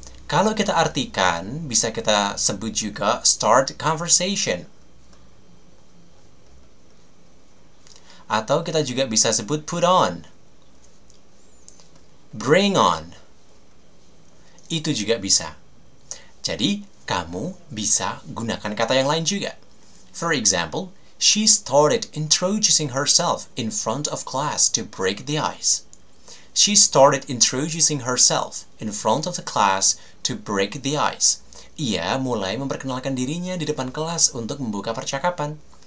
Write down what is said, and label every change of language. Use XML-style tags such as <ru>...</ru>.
<id>Kalau kita artikan, bisa kita sebut juga</id> <en>start conversation.</en> <id>Atau kita juga bisa sebut put on. Bring on. Itu juga bisa. Jadi, kamu bisa gunakan kata yang lain juga.</id> <en>For example, she started introducing herself in front of class to break the ice. She started introducing herself in front of the class to break the ice.</en> <id>Ia mulai memperkenalkan dirinya di depan kelas untuk membuka percakapan.</id>